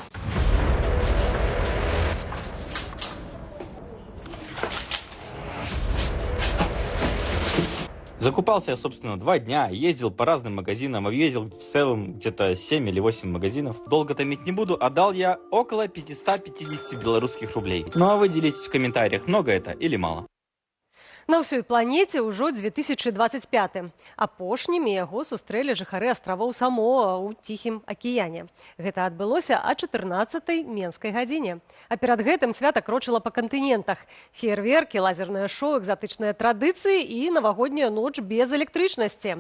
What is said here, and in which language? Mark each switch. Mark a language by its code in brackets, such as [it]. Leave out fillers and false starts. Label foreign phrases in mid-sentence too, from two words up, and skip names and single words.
[ru] Закупался я, собственно, 2 дня, ездил по разным магазинам, объездил в целом где-то 7 или 8 магазинов. Долго томить не буду, отдал я около 550 белорусских рублей. Ну а вы делитесь в комментариях, много это или мало? [be] На ўсёй планеце ўжо 2025. Апошнімі яго сустрэлі жыхары астравоў Самоа ў Ціхім акіяне. Гэта адбылося о 14-й менскай гадзіне. А перад гэтым свята крочыла па кантынентах. Феерверкі, лазернае шоу, экзатычныя традыцыі і навагодняя ноч без электрычнасці.